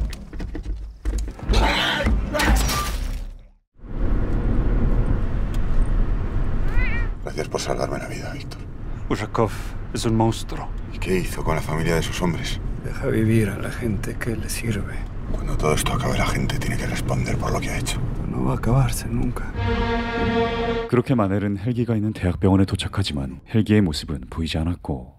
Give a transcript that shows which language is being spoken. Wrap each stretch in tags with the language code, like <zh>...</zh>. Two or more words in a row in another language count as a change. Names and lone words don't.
<es>Gracias por salvarme la vida, Víctor. Ushakov es un monstruo. ¿Y qué hizo con la familia de sus hombres? Deja vivir a la gente que le sirve. Cuando todo esto acabe, la gente tiene que responder por lo que ha hecho. No va a acabarse nunca.</es> <ko>그렇게 마넬은 헬기가 있는 대학병원에 도착하지만 헬기의 모습은 보이지 않았고</ko>